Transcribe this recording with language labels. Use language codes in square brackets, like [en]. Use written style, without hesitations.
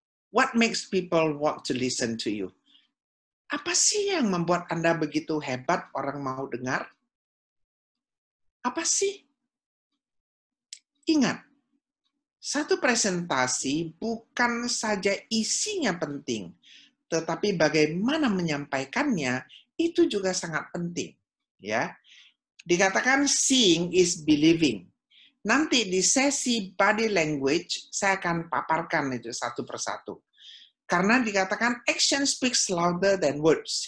[en] What makes people want to listen to you? [id] Apa sih yang membuat Anda begitu hebat orang mau dengar? Apa sih? Ingat, satu presentasi bukan saja isinya penting, tetapi bagaimana menyampaikannya itu juga sangat penting. Ya, dikatakan [en] seeing is believing. [id] Nanti di sesi body language saya akan paparkan itu satu persatu. Karena dikatakan [en] action speaks louder than words.